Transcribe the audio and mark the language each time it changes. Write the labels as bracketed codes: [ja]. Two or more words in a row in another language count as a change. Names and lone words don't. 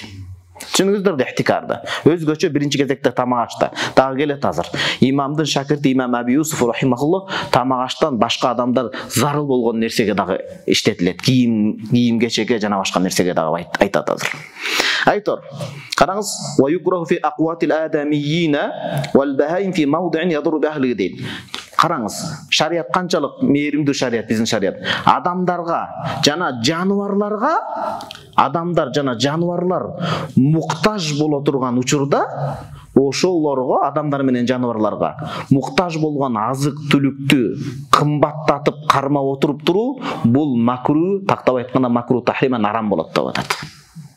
[ky] Түшүнүңүздөр да ихтикарды. Өзгөчө биринчи кезекте тамак-ашта. Дагы келет азыр. Имамдын шакирти Имам Аби Юсуф рахимахуллах тамак-аштан башка адамдар зарыл болгон нерсеге дагы иштетилет. Кийим-кечекке жана башка нерсеге дагы айтат азыр. Айтор. Караңыз, [ar] "ويكره في أقوات الآدميين والبهائم في موضع يضر بأهله" дейт. [ky] Караңыз, шарият канчалык мээримдүү шарият, биздин шарият. Адамдар жана жаныбарлар муктаж боло турган учурда, ошолорго, адамдар менен жаныбарларга муктаж болгон азык-түлүктү кымбаттатып кармап отуруп туруу, бул макру, тактап айтканда [ar] مكروه تحريما [ky] арам болот деп атат.